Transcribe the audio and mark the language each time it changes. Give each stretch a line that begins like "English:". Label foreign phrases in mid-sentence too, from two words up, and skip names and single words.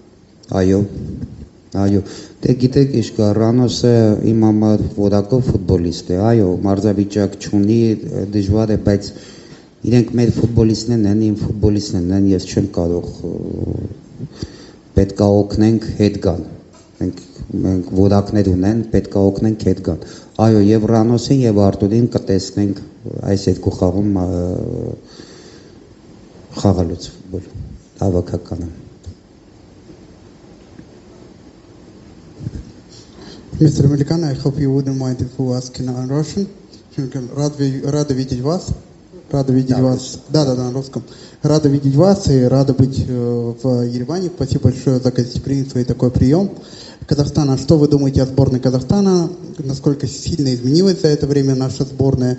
Armenian: Այո, դե գիտեք ինչ կա, Ռանոսը իմ համար որակով ֆուտբոլիստ է, այո, մարզավիճակ չունի, դժվար է, բայց իրենք մեր ֆուտբոլիստներն են, իմ ֆուտբոլիստներն են, ես չեմ կարող պետք է օգնենք հետ գան։ Մենք որակներ ունեն, պետք է օգնենք հետ գան։ Այո, եւ Ռանոսին եւ Արտուրին կտեսնենք այս երկու խաղում խաղալուց ֆուտբոլ հավաքականը։
English: Mr. Melikan, I hope you wouldn't mind if we ask in Russian.
Russian: Рада видеть вас. Рада видеть вас. Да, на русском. Рада видеть вас и рада быть в Ереване. Спасибо большое за гостеприимство и такой прием. Казахстана. Что вы думаете о сборной Казахстана? Насколько сильно изменилась за это время наша сборная?